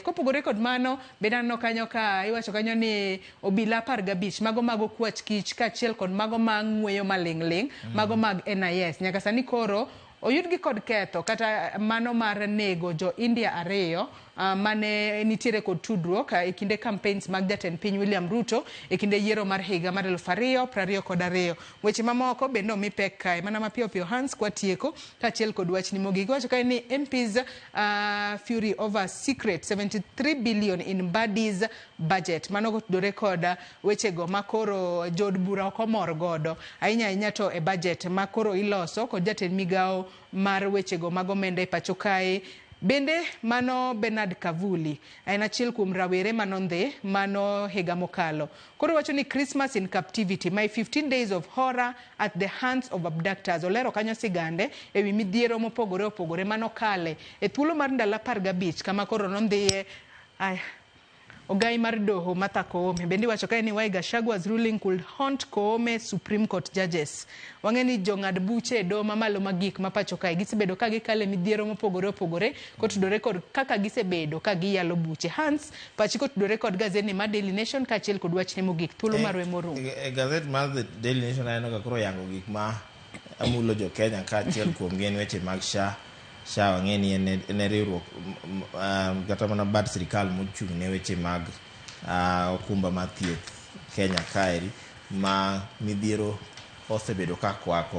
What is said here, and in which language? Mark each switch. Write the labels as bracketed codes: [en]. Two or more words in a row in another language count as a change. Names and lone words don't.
[luo] Kopogore kod mano bedano kanyo ka iwacho kanyo ni obila 15 mago mago kwach kich kaachiel kod mago mang'weyo maling'ling mago mag NIS nyaka sani koro oyudgi kod ketho kata mano mar nego jo India 2 mane nitiere kod tudruok e kinde campaigns mag jatend piny William Ruto e kinde yiero mar higa mar 2022. Weche mamoko bende omi pek kae mana mapiyo piyo Hans kwatieko kaachiel kod wachni mogik. Wacho kae ni [en] MPs fury over secret 73 billion in Badi's budget. [luo] Mano kotudore kod wechego makoro jod bura ok omor godo ahinya to e budget makoro iloso kod jatend migao mar wechego mag omenda e pacho kae. Bende mano Bernard Kavuli en achiel kuom rawere manondhe mano higa mokalo. Koro wacho ni [en] Christmas in captivity, my 15 days of horror at the hands of abductors. [luo] Olero kanyo sigande ewi midhiero mopogore opogore mano kale e thuolo mar ndalo 15 kama koro nondhiye Ogai mar doho Martha Koome. Bende wacho kae ni [en] why Gachagwa's ruling could haunt Koome Supreme Court judges. [luo] Wang'eni jong'ad buche do mamalo magik mapacho kae gisebedo ka gikale midhiero mopogore opogore kotudore kod kaka gisebedo ka giyalo buche. Hans pachi kotudore kod gazeti mar Daily Nation kaachiel kod wachne mogik thuolo marwe morumo. Gazet mar Daily Nation aneno ka koro yango gik ma amulo jo Kenya kaachiel kuom gin weche mag SHA wang'eni en riwruok kata mana bad sirikal mochung' ne weche mag okumba mar thieth Kenya kaeri ma midhiero osebedo ka kwako.